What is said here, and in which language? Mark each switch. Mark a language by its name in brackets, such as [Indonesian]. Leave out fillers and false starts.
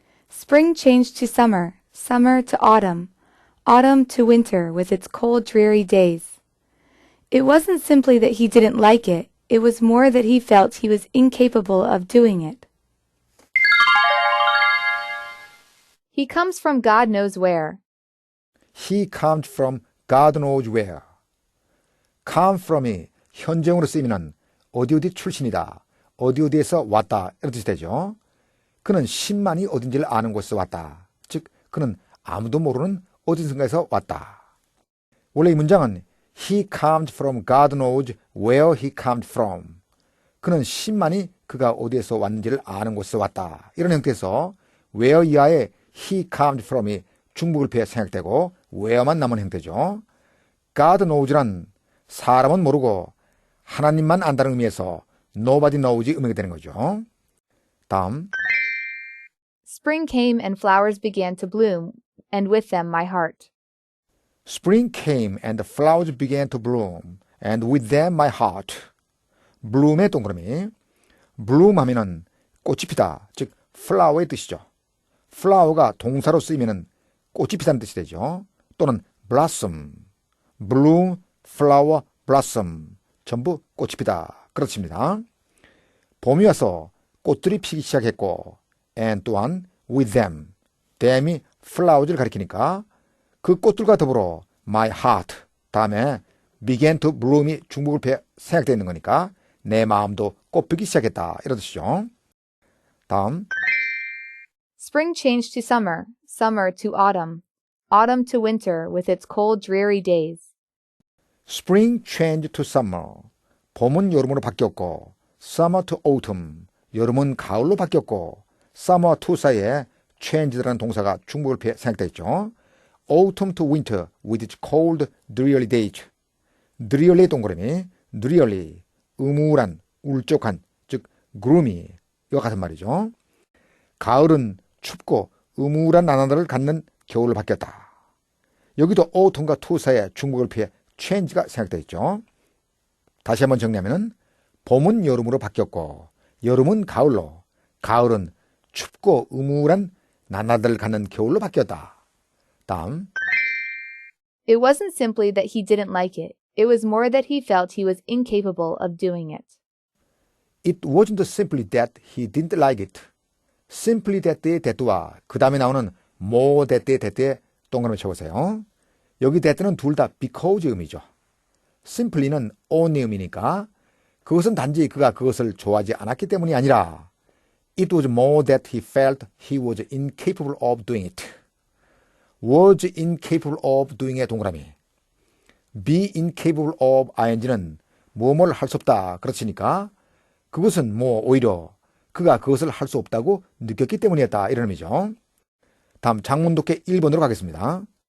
[English] Spring changed to summer, summer to autumn, autumn to winter with its cold, dreary days. It wasn't simply that he didn't like it, it was more that he felt he was incapable of doing it. He comes from God knows where. He comes from God knows where. come from [Korean] 이 현재형으로 쓰이면 어디 출신이다, 어디에서 왔다 이런 뜻이 되죠. 그는 신만이 어딘지를 아는 곳에서 왔다. 즉 그는 아무도 모르는 어디선가에서 왔다. 원래 이 문장은 [English] He comes from God knows where he comes from. [Korean] 그는 신만이 그가 어디에서 왔는지를 아는 곳에서 왔다. 이런 형태에서 where 이하의 [English] he comes from [Korean] 이 중복을피해 생략되고 where만 남은 형태죠. God knows란 사람은 모르고 하나님만 안다는 의미에서 [English] nobody knows [Korean] 의미가 되는 거죠. 다음 [English] Spring came and flowers began to bloom, and with them my heart. Spring came and the flowers began to bloom, and with them my heart. [Korean] bloom의 동그라미. bloom 하면은 꽃이 피다, 즉 flower의 뜻이죠. flower가 동사로 쓰이면은 꽃이 피다는 뜻이 되죠. 또는 blossom, bloom, flower, blossom. 전부 꽃이 피다. 그렇습니다. 봄이 와서 꽃들이 피기 시작했고, and 또한 [English] with them, [Korean] them이 flowers를 가리키니까 그 꽃들과 더불어 [English] my heart [Korean] 다음에 [English] began to bloom [Korean] 이 중복을 생략되어 있는 거니까 내 마음도 꽃피기 시작했다 이런 뜻이죠. 다음 [English] Spring changed to summer, summer to autumn, autumn to winter with its cold, dreary days. Spring changed to summer. [Korean] 봄은 여름으로 바뀌었고 [English] summer to autumn. [Korean] 여름은 가을로 바뀌었고 summer to 사이에 change라는 동사가 중복을 생략되어 있죠. [English] autumn to winter with its cold, dreary days. [Korean] dreary 동그라미, dreary, 음울한, 울적한, 즉 gloomy 이와 같은 말이죠. 가을은 춥고 음울한 나날을 갖는 겨울로 바뀌었다. 여기도 autumn과 to 사이에 중복을 피해 change가 생략되어 있죠. 다시 한번 정리하면 봄은 여름으로 바뀌었고 여름은 가을로, 가을은 춥고 음울한 나날들을 갖는 겨울로 바뀌었다. 다음 [English] It wasn't simply that he didn't like it. It was more that he felt he was incapable of doing it. It wasn't simply that he didn't like it. [Korean] simply that의 that와 그 다음에 나오는 more that의 that에 동그라미 쳐보세요. 여기 that는 둘 다 because 의미죠. simply는 only 의미니까 그것은 단지 그가 그것을 좋아하지 않았기 때문이 아니라 [English] It was more that he felt he was incapable of doing it. [Korean] was incapable of doing의 동그라미. be incapable of ing는 뭐뭘 할 수 없다 그렇으니까 그것은 오히려 그가 그것을 할 수 없다고 느꼈기 때문이었다 이런 의미죠. 다음 장문독해 1번으로 가겠습니다.